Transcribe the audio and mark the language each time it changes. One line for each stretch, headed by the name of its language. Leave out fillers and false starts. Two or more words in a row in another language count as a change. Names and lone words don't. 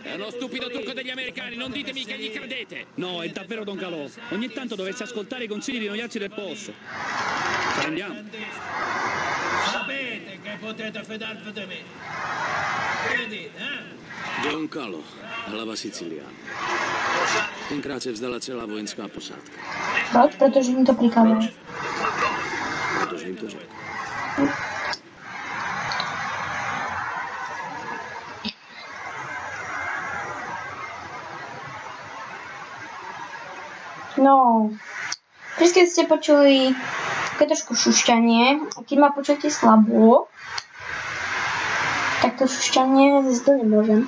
Italian: È uno stupido trucco degli americani, non ditemi che gli credete! No, è davvero Don Calò. Ogni tanto dovresti ascoltare i consigli di noiazzi del posto. Ci rendiamo? Sapete che potete fidarvi di me. Che dite, Don Calò,
Czech: hlava Siciliánu. Tenkrát se vzdala celá vojenská posádka. Proč? Protože mi to prikázalo. Protože jim to řekl.
Slovak: No, keď ste počuli také trošku šušťanie, a keď ma počujete slabo, tak to šušťanie zase to nemôžem.